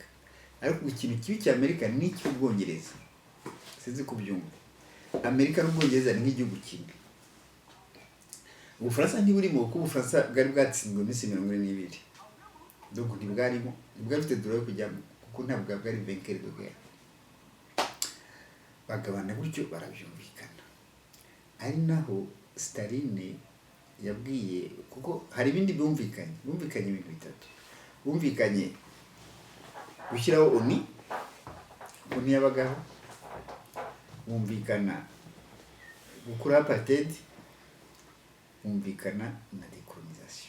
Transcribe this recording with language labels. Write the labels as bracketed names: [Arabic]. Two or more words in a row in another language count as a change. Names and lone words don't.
[Kinyarwanda] Ariko ikintu kibi cya Amerika ni icy'Ubwongereza, sinzi kubyumva. Amerika n'Ubwongereza ni nk'igihugu kimwe. Ubufaransa ntiburimo kuko Ubufaransa bwari bwatsinzwe iminsi 42, donc ntibwarimo, ntibwari bufite droit yo kujyamo kuko ntabwo bwari [French] vainqueur de guerre. [Kinyarwanda] Bagabana gutyo barabyumvikana, ari naho Staline yabwiye, kuko hari ibindi bumvikanye ibintu bitatu. Bumvikanye gushyiraho ONU yabagaho, bumvikana gukura apartheid, bumvikana na decolonisation.